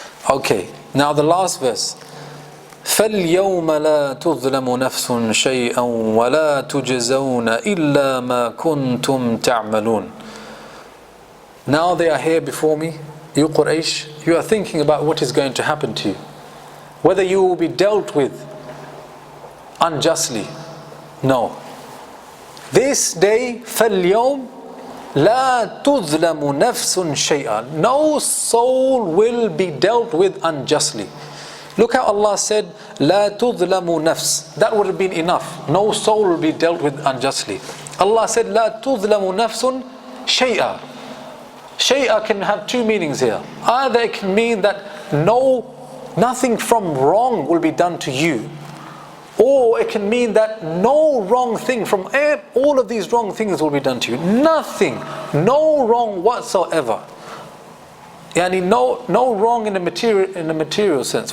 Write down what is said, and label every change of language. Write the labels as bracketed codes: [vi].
[en] Okay, now the last verse. [ar] فَالْيَوْمَ لَا تُظْلَمُ نَفْسٌ شَيْئًا وَلَا تُجْزَوْنَ إِلَّا مَا كُنْتُمْ تَعْمَلُونَ. [en] Now they are here before me, you Quraysh, you are thinking about what is going to happen to you. Whether you will be dealt with unjustly. No. This day, [ar] فَالْيَوْمَ لَا تُظْلَمُ نَفْسٌ شَيْئًا. [en] No soul will be dealt with unjustly. Look how Allah said, [ar] لَا تُظْلَمُ نَفْسٌ. [en] That would have been enough. No soul will be dealt with unjustly. Allah said, [ar] لَا تُظْلَمُ نَفْسٌ شَيْئًا. [en] Shay'a can have two meanings here. Either it can mean that nothing from wrong will be done to you, or it can mean that no wrong thing from all of these wrong things will be done to you. Nothing, no wrong whatsoever. Yani no wrong in a material sense.